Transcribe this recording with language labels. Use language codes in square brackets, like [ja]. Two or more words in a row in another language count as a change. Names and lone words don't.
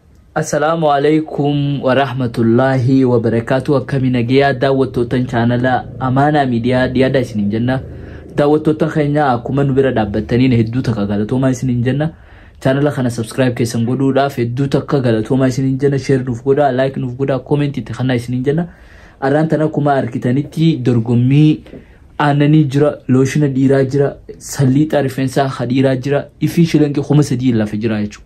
[ar] السلام عليكم ورحمة الله وبركاته. [om] Kamina giya daawwattoota channel Amana Media diyaada isinin jenna. Daawwattoota keenya akkuma nu bira dhaabbatanii hedduu takka galatooma isinin jenna. Channel kana subscribe keessan godhuudhaaf hedduu takka galatooma isinin jenna. Share nuuf godhaa, like nuuf godhaa, comment itti kana isinin jenna. Arraan tana akkuma arkitanitti dorgommii aananii jira, loshina dhiiraa jira, salliixa rifeensaa hadiiraa jira, ifi shilanqee 3 lafa jira jechuudha.